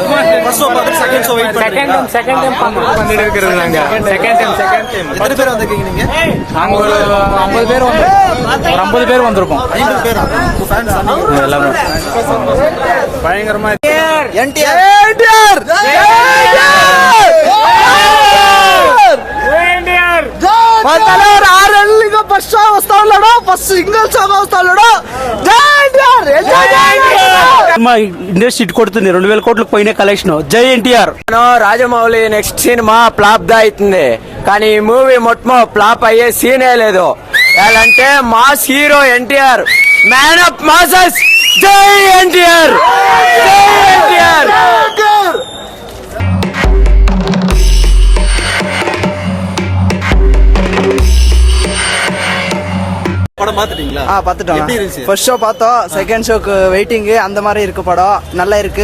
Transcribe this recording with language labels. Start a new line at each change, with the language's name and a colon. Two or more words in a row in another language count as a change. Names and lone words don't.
English: first show
Tamil: பார்த்து
English: second show
Tamil: வெயிட் பண்றீங்க.
English: second time
Tamil: பண்ணிட்டு இருக்கிறது நாங்க.
English: second time
Tamil: எத்தனை பேர் வந்திருக்கீங்க நீங்க? நாங்க ஒரு 50 பேர் வந்திருப்போம். 50 பேர் ஃபேன்ஸ் எல்லாமே பயங்கரமா. என்டிஆர்
English: first show
Telugu: వస్తా ఉన్నాడు,
English: first single
Telugu: షోగా వస్తా ఉన్నాడు. సినిమా
English: industry hit
Telugu: కొడుతుంది. 2000 కోట్లకు పోయిన కలెక్షన్. జై ఎన్టీఆర్. రాజమౌళి నెక్స్ట్ సినిమా ఫ్లాప్ దా అవుతుంది కానీ ఈ మూవీ మొత్తం ఫ్లాప్ అయ్యే సీనే లేదు. అంటే
English: mass hero
Telugu: ఎన్టీఆర్,
English: man of masses,
Telugu: జై ఎన్టీఆర్,
Tamil: படம் பாத்துட்டீங்களா? பார்த்துட்டோம். எப்படி இருந்துச்சு?
English: first show
Tamil: பார்த்தோம்.
English: second showக்கு waiting.
Tamil: அந்த மாதிரி இருக்கு படம். நல்லா இருக்கு.